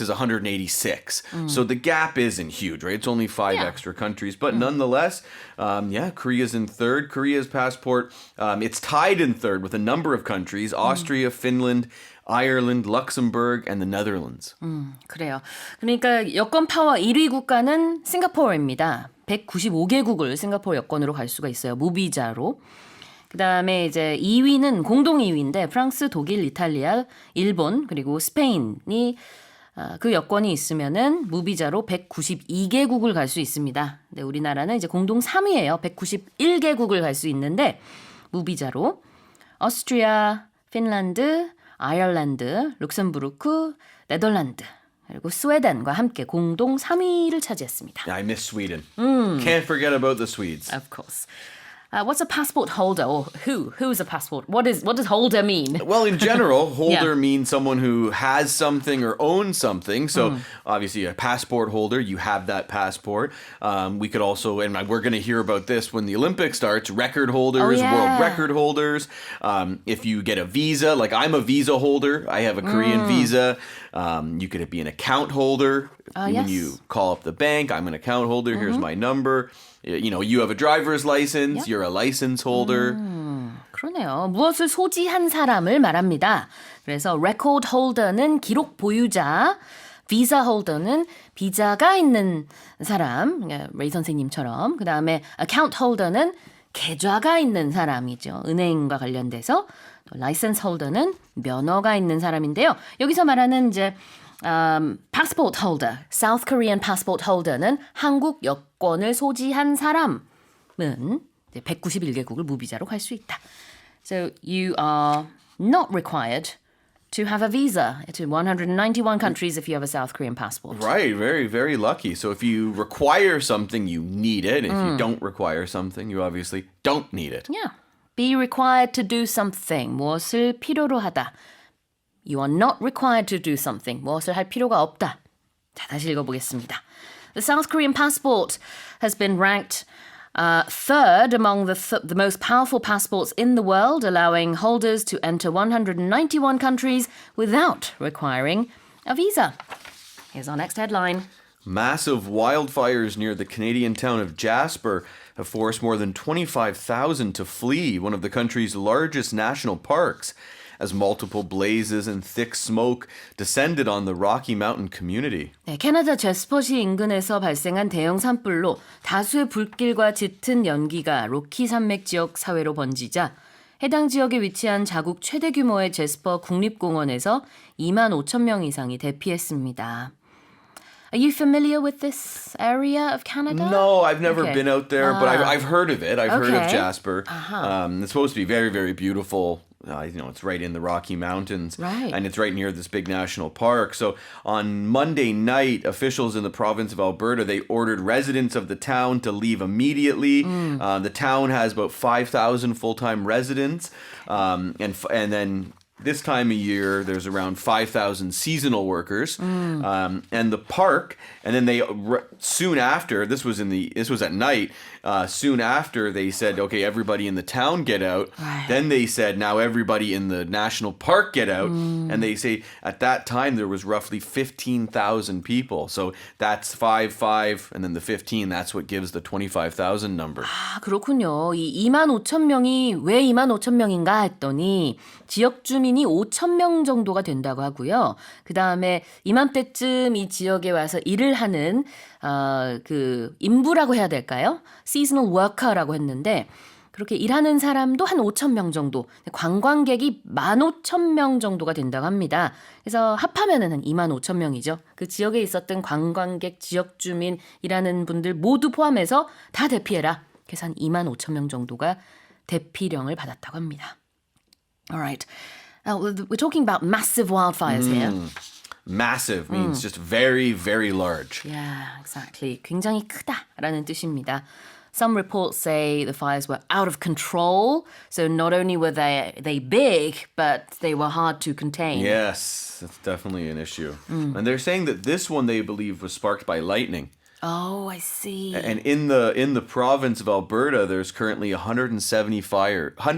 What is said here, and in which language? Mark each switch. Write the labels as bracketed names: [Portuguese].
[English] is 186. So the gap isn't huge, right? It's only 5 extra countries. But nonetheless, Korea's in third. Korea's passport, it's tied in third with a number of countries, Austria, Finland, Ireland, Luxembourg, and the Netherlands. [Korean] 그래요. 그러니까 여권 파워 1위 국가는 싱가포르입니다. 195개국을 싱가포르 여권으로 갈 수가 있어요. 무비자로. 그다음에 이제 2위는 공동 2위인데 프랑스, 독일, 이탈리아, 일본 그리고 스페인이 그 여권이 있으면은 무비자로 192개국을 갈 수 있습니다. 근데 우리나라는 이제 공동 3위예요. 191개국을 갈 수 있는데 무비자로 오스트리아, 핀란드, 아일랜드, 룩셈부르크, 네덜란드 그리고 스웨덴과 함께 공동 3위를 차지했습니다. [English] I miss Sweden. Can't forget about the Swedes. Of course. What's a passport holder, or who's a passport? What does holder mean? Well, in general, holder means someone who has something or owns something. So obviously a passport holder, you have that passport. We could also, and we're going to hear about this when the Olympics starts, record holders, world record holders. If you get a visa, like I'm a visa holder, I have a Korean visa. You could be an account holder. When you call up the bank, I'm an account holder. Here's my number. You have a driver's license. You're a license holder. [Korean] 그러네요. 무엇을 소지한 사람을 말합니다. 그래서 record holder는 기록 보유자, visa holder는 비자가 있는 사람, 레이 선생님처럼. 그 다음에 account holder는 계좌가 있는 사람이죠. 은행과 관련돼서. 또 license holder는 면허가 있는 사람인데요. 여기서 말하는 이제 passport holder, [English] South Korean passport holder [Korean] 는 한국 여권을 소지한 사람은 191개국을 무비자로 갈 수 있다. [English] So you are not required to have a visa to 191 countries if you have a South Korean passport. Right, very, very lucky. So if you require something, you need it. If you don't require something, you obviously don't need it. Yeah. Be required to do something. [Korean] 무엇을 필요로 하다. [English] You are not required to do something. [Korean] 무엇을 할 필요가 없다. 자, 다시 읽어보겠습니다. [English] The South Korean passport has been ranked third among the most powerful passports in the world, allowing holders to enter 191 countries without requiring a visa. Here's our next headline. Massive wildfires near the Canadian town of Jasper have forced more than 25,000 to flee one of the country's largest national parks, as multiple blazes and thick smoke descended on the Rocky Mountain community. [Korean] 네, 캐나다 제스퍼시 인근에서 발생한 대형 산불로 다수의 불길과 짙은 연기가 로키산맥 지역 사회로 번지자 해당 지역에 위치한 자국 최대 규모의 제스퍼 국립공원에서 2만 5천 명 이상이 대피했습니다. [English] Are you familiar with this area of Canada? No, I've never Okay. been out there, but I've heard of it. I've heard of Okay. Jasper. It's supposed to be very, very beautiful. It's right in the Rocky Mountains. Right. And it's right near this big national park. So on Monday night, officials in the province of Alberta, they ordered residents of the town to leave immediately. The town has about 5,000 full-time residents. And then this time of year, there's around 5,000 seasonal workers, and the park. And then they soon after, this was at night. Soon after, they said, "Okay, everybody in the town get out." Right. Then they said, "Now everybody in the national park get out." And they say at that time there was roughly 15,000 people. So that's 5, and then the 15. That's what gives the 25,000 number. [Korean] 아, 그렇군요. 이 2만 5천 명이 왜 2만 5천 명인가 했더니 지역 주민이 5천 명 정도가 된다고 하고요. 그 다음에 이맘때쯤 이 지역에 와서 일을 하는 그 인부라고 해야 될까요? seasonal worker라고 했는데 그렇게 일하는 사람도 한 5천 명 정도, 관광객이 15,000명 정도가 된다고 합니다. 그래서 합하면은 한 2만 5천 명이죠. 그 지역에 있었던 관광객, 지역 주민, 일하는 분들 모두 포함해서 다 대피해라. 그래서 한 2만 5천 명 정도가 대피령을 받았다고 합니다. [English] Alright. We're talking about massive wildfires here. Massive means just very, very large. Yeah, exactly. [Korean] 굉장히 크다라는 뜻입니다. [English] Some reports say the fires were out of control. So not only were they big, but they were hard to contain. Yes, that's definitely an issue. And they're saying that this one they believe was sparked by lightning. Oh, I see. And in the province of Alberta, there's currently 170 fires.